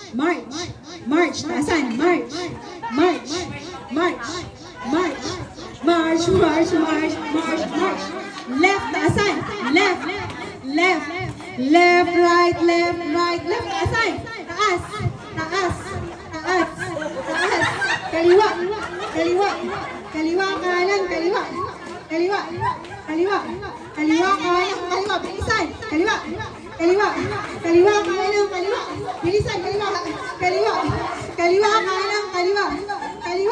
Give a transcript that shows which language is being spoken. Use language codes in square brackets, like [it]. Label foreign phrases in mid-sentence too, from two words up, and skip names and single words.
[en] March. March. Taasan. March. March. March. March. March. March. March. March. March. Left. Taasan. Left. Left. Left. Right. Left. Right. Left. [tl] Taasan. Taas. Taas. Taas. Taas. Kaliwa. Kaliwa. Kaliwa. Kanan. Kaliwa. Kaliwa. Kaliwa. Kaliwa. Kanan. Kaliwa. Bilisan. Kaliwa. Kaliwa. Kaliwa. Kanan. Kaliwa. Bilisan. Kaliwa. Kaliwa. Kaliwa. Kanan. Kaliwa. Kaliwa.